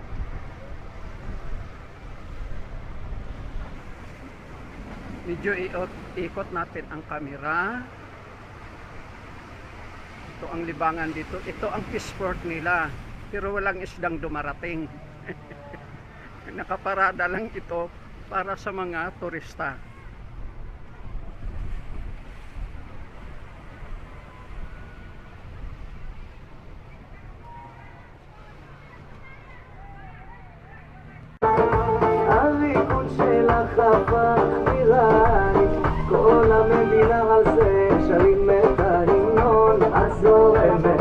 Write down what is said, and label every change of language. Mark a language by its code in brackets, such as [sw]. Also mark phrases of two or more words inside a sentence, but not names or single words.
[tl] Medyo ikot natin ang kamera. Ito ang libangan dito. Ito ang fishport nila. Pero walang isdang dumarating. Nakaparada lang ito para sa mga turista. [he] הריקוד שלך הפך איראני, כל המדינה על זה שרים את ההמנון, את זורמת